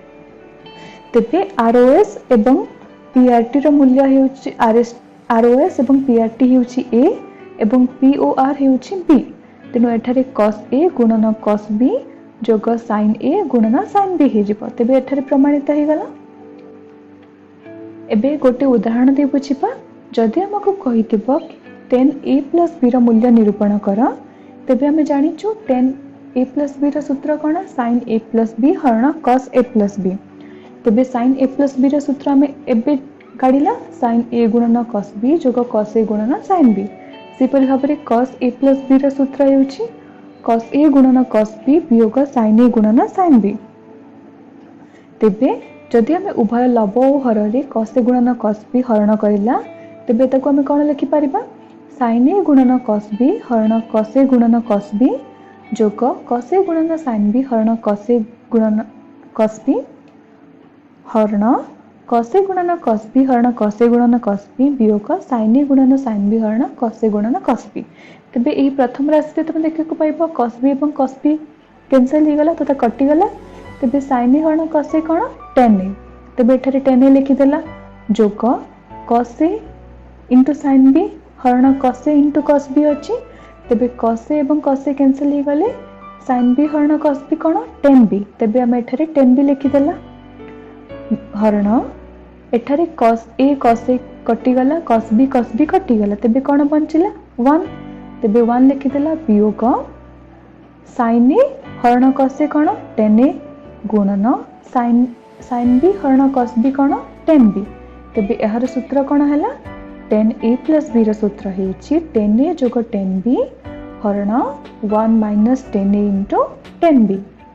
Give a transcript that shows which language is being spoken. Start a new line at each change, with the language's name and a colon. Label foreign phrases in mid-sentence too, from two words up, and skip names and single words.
Odia: ତେବେ ଆରଓଏସ ଏବଂ ପିଆରଟି ର ମୂଲ୍ୟ ହେଉଛି ଆରଓଏସ ଏବଂ ପିଆରଟି ହେଉଛି ଏ ଏବଂ ପିଓଆର ହେଉଛି ବି ତେଣୁ ଏଠାରେ cos ଏ ଗୁଣନ cos ବି ଯୋଗ sin ଏ ଗୁଣନ sin ବି ହେଜିବ ତେବେ ଏଠାରେ ପ୍ରମାଣିତ ହେ ଗଲା ଏବେ ଗୋଟେ ଉଦାହରଣ ଦେ ବୁଝିବା ଯଦି ଆମକୁ କହିଥିବ 10a + b ର ମୂଲ୍ୟ ନିରୂପଣ କର ତେବେ ଆମ ଜାଣିଛୁ 10a + b ର ସୂତ୍ର କଣ sin a + b ହରଣ cos a + b ତେବେ sin a + b ର ସୂତ୍ର ଆମେ ଏବେ କାଢିଲା sin a ଗୁଣନ cos b ଯୋଗ cos a ଗୁଣନ sin b ସେପରି ଭାବରେ cos a + b ର ସୂତ୍ର ହେଉଛି cos a ଗୁଣନ cos b ବିୟୋଗ sin a ଗୁଣନ sin b ତେବେ ଯଦି ଆମେ ଉଭୟ ଲବ ଓ ହର ରେ cos a ଗୁଣନ cos b ହରଣ କରିଲା ତେବେ ତାକୁ ଆମେ କଣ ଲେଖି ପାରିବା sin a ଗୁଣନ cos b ହରଣ cos a ଗୁଣନ cos b ଯୋଗ cos a ଗୁଣନ sin b ହରଣ cos a ଗୁଣନ cos b ହରଣ cos a ଗୁଣନ cos b ହରଣ cos a ଗୁଣନ cos b ବିୟୋଗ sin a ଗୁଣନ sin b ହରଣ cos a ଗୁଣନ cos b ତେବେ ଏହି ପ୍ରଥମ ରାଶି ରେ ତୁମ ଦେଖି କୁ ପାଇବ cos b ଏବଂ cos b କ୍ୟାନସିଲ ହୋ ଗଲା ତଥା କଟି ଗଲା ତେବେ sin a ହରଣ cos a କଣ tan a ତେବେ ଏଠାରେ tan a ଲେଖି ଦେଲା ଯୋଗ cos a * sin b ହରଣ cos a * cos b अछि तबे cos a एवं cos a कैंसिल हो गले sin b हरण cos b कोन tan b तबे हम ଏଠାରେ tan b ଲେଖି ଦେଲା ହରଣ ଏଠାରେ cos a କଟି ଗଲା cos b କଟି ଗଲା ତେବେ କଣ ବଞ୍ଚିଲା 1 ତେବେ 1 ଲେଖି ଦେଲା ବିୟୋଗ sin a ହରଣ cos a କଣ tan a ଗୁଣନ sin b ହରଣ cos b କଣ tan b ତେବେ ଏହାର ସୂତ୍ର କଣ ହେଲା tan a + b ର ସୂତ୍ର ହେଉଛି tan a ଯୋଗ tan b ହରଣ 1 - tan a * tan b